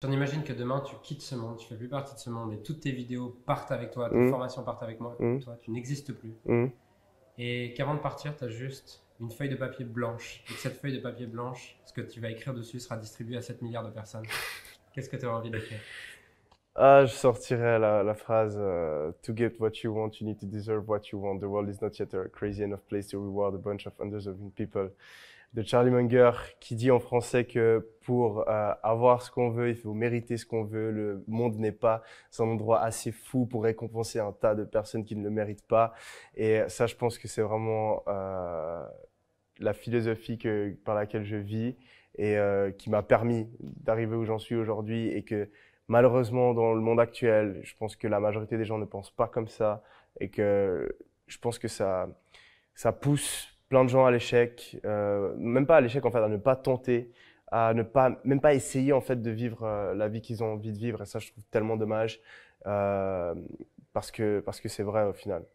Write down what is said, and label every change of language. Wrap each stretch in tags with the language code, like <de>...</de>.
<fr>On imagine que demain, tu quittes ce monde, tu fais plus partie de ce monde et toutes tes vidéos partent avec toi, tes Hum, formations partent avec moi, hum, toi, tu n'existes plus. hum. Et qu'avant de partir, tu as juste une feuille de papier blanche. Et que cette feuille de papier blanche, ce que tu vas écrire dessus sera distribué à 7 milliards de personnes. Qu'est-ce que tu auras envie d'écrire? Ah, je sortirais la phrase</fr> <en>To get what you want, you need to deserve what you want. The world is not yet a crazy enough place to reward a bunch of undeserving people.</en> <fr>De Charlie Munger, qui dit en français que pour avoir ce qu'on veut, il faut mériter ce qu'on veut. Le monde n'est pas un endroit assez fou pour récompenser un tas de personnes qui ne le méritent pas. Et ça, je pense que c'est vraiment la philosophie par laquelle je vis et qui m'a permis d'arriver où j'en suis aujourd'hui et que malheureusement dans le monde actuel, je pense que la majorité des gens ne pensent pas comme ça et que je pense que ça pousse plein de gens à l'échec, même pas à l'échec en fait, à ne pas tenter, à ne pas même pas essayer en fait de vivre la vie qu'ils ont envie de vivre et ça je trouve tellement dommage euh, parce que c'est vrai au final.</fr>